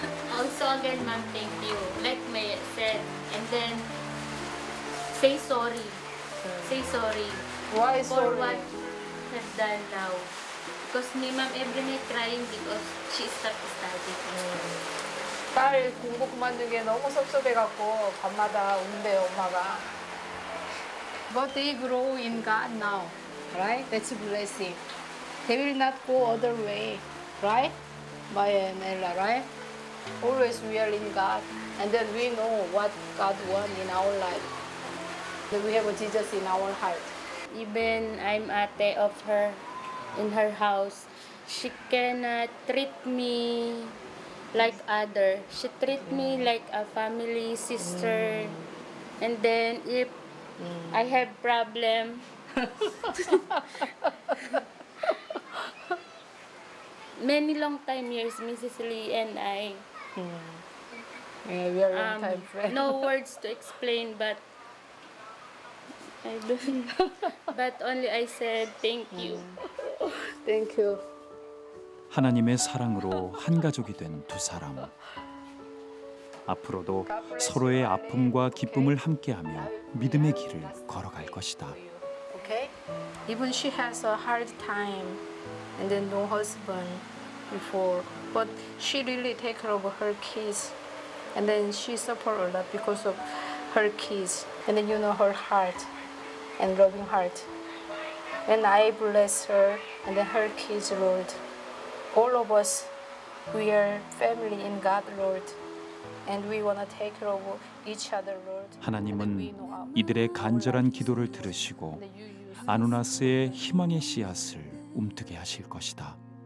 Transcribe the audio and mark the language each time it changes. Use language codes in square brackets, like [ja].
[en] Also again, ma'am, thank you. Like May said, and then say sorry. Say sorry. Why For sorry? what have done now. Because me, ma'am, every night crying because she stopped studying. [ko] 딸 공부 그만둔 게 너무 섭섭해갖고 밤마다 운대요 엄마가. [en] But they grow in God now, right? That's a blessing. They will not go other way, right? Maya and Ella, right? Always we are in God, and then we know what God wants in our life. That we have a Jesus in our heart. Even I'm ate of her in her house, she cannot treat me like other. She treat me like a family sister. And then if I have problem, many long time years, Mrs. Lee and I. Yeah, we are long time friends. No words to explain, but I don't. But only I said thank you. Thank you. [ko] 하나님의 사랑으로 한 가족이 된 두 사람. 앞으로도 서로의 아픔과 기쁨을 함께하며 믿음의 길을 걸어갈 것이다. [en] Okay? Even she has a hard time and then no husband before, but she really take care of her kids, and then she suffer a lot because of her kids, and then you know her heart and loving heart. And I bless her and then her kids, Lord. All of us, we are family in God, Lord, and we want to take care of each other, Lord. [ko] 하나님은 이들의 간절한 기도를 들으시고 아누나스의 희망의 씨앗을 움트게 하실 것이다.